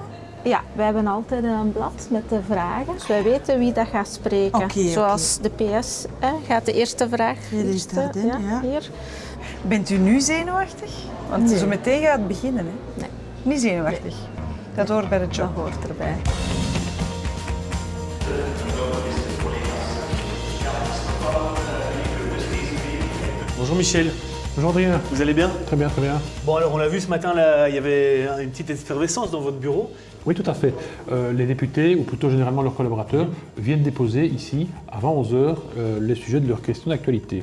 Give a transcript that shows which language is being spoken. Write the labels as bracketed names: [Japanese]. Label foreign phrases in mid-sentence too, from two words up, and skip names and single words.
[Dutch] Ja, wij hebben altijd een blad met de vragen. Dus wij weten wie dat gaat spreken. Oké. Zoals de PS gaat de eerste vraag. Dit is dat, hè? Ja. Hier. Bent u nu zenuwachtig? Want zo meteen gaat het beginnen, hè? Nee. Niet zenuwachtig? Dat hoort bij de job. Dat hoort erbij. [French] Bonjour Michel. Bonjour Adrien. Vous allez bien? Très bien, très bien. Bon alors on l'a vu ce matin, là, il y avait une petite effervescence dans votre bureau. Oui, tout à fait. Les députés, ou plutôt généralement leurs collaborateurs, viennent déposer ici, avant 11h, les sujets de leurs questions d'actualité.